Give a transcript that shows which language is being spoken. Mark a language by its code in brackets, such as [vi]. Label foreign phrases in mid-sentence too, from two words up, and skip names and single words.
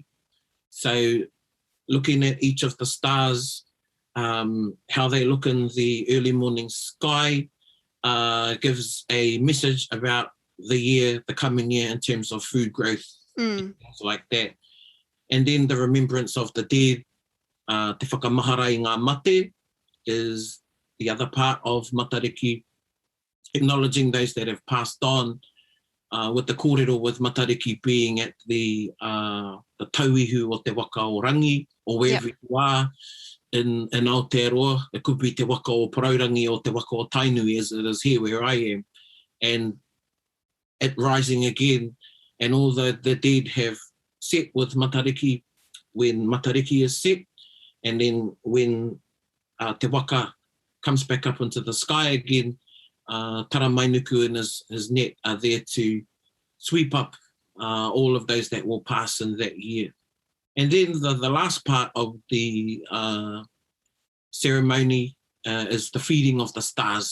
[en] So looking at each of the stars, how they look in the early morning sky, gives a message about the coming year in terms of food growth, things like that. And then the remembrance of the dead, [mi] te whakamahara i ngā mate, [en] is the other part of Matariki, acknowledging those that have passed on, with the kōrero with Matariki being at the [mi] tauihu o te waka o Rangi, [en] or wherever you are in Aotearoa. It could be [mi] te waka o Paraurangi [en] or [mi] te waka o Tainui, [en] as it is here where I am. And it rising again, and all the dead have set with Matariki when Matariki is set, and then when [mi] te waka [en] comes back up into the sky again, Taramainuku and his net are there to sweep up all of those that will pass in that year. And then the last part of the ceremony is the feeding of the stars.